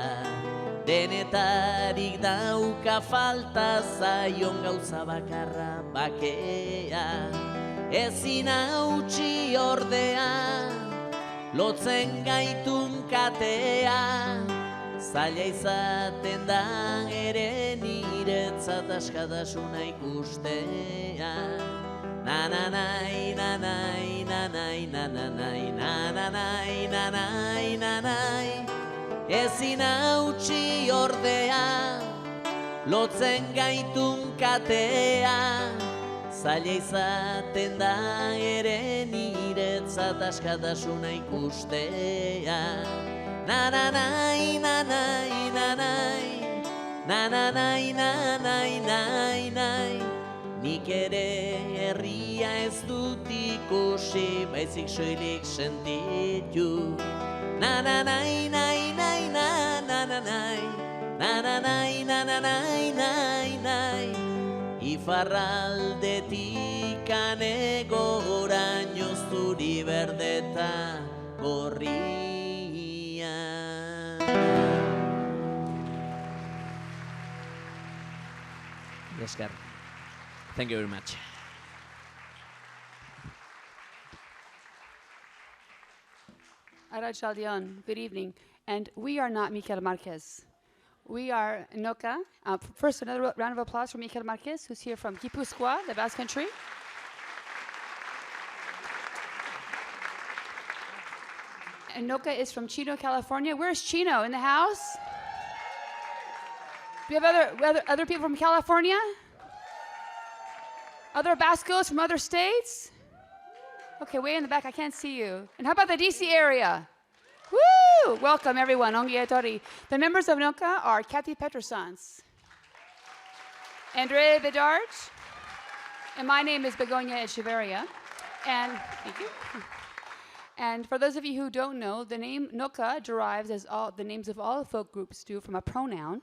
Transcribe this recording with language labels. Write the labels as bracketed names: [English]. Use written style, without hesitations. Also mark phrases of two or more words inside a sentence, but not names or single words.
[Basque] Denetarik dauka falta zaion gauza bakarra bakea. Ezin hautsi ordea, lotzen gaitun katea. Zaila izaten da ere niretzat askatasuna ikustea. Na-na-nai, na-nai, na-nai, na-na-nai, na-na-nai, na-nai, na-nai. Ezin hautsi ordea, lotzen gaitun katea. Zaila izaten da ere niretzat askatasuna ikustea. Na-na-nai, na-nai, na-nai, na-na-nai, na-nai, na-nai. Nik ere herria ez dut ikusi, baizik soilik sentitu. Na-na-nai, nai, nai, na-na-nai, na-na-nai, na-na-nai, nai. Ifarraldetik anegoraino zuri berdeta gorria. Esker. [English] Thank you very much. Arachaldion, good evening. And we are not Mikel Markez. We are NOKA. First, another round of applause for Mikel Markez, who's here from Gipuzkoa, the Basque Country. And NOKA is from Chino, California. Where's Chino? In the house? Do we have other people from California? Other Bascos from other states? Okay, way in the back, I can't see you. And how about the DC area? Woo! Welcome, everyone. [Basque] Ongi etorri. [English] The members of NOKA are Kathy Petrosans, Andrea Bedard, and my name is Begonia Echeverria. And thank you. And for those of you who don't know, the name NOKA derives, as all the names of all folk groups do, from a pronoun.